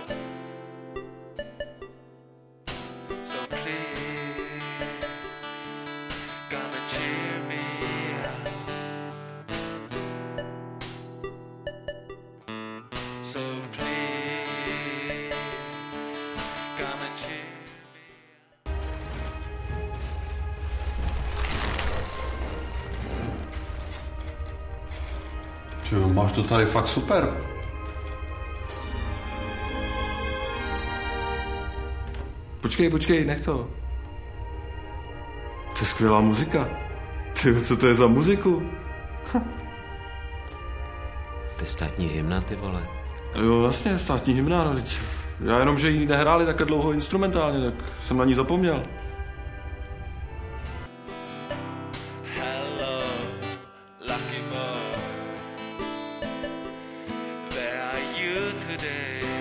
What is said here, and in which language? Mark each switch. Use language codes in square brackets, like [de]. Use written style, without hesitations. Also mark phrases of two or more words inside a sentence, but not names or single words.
[en] So please, come and cheer me up. So please, come and cheer me up. [cs] Čo, máš to tady fakt super. Počkej, nech to. To je skvělá muzika. Ty, co to je za muziku? To je státní hymna, ty vole. Jo, vlastně, státní hymna, no, teď já jenom, že ji nehráli takhle dlouho instrumentálně, tak jsem na ní zapomněl. [en] Hello, lucky boy. Where are you today?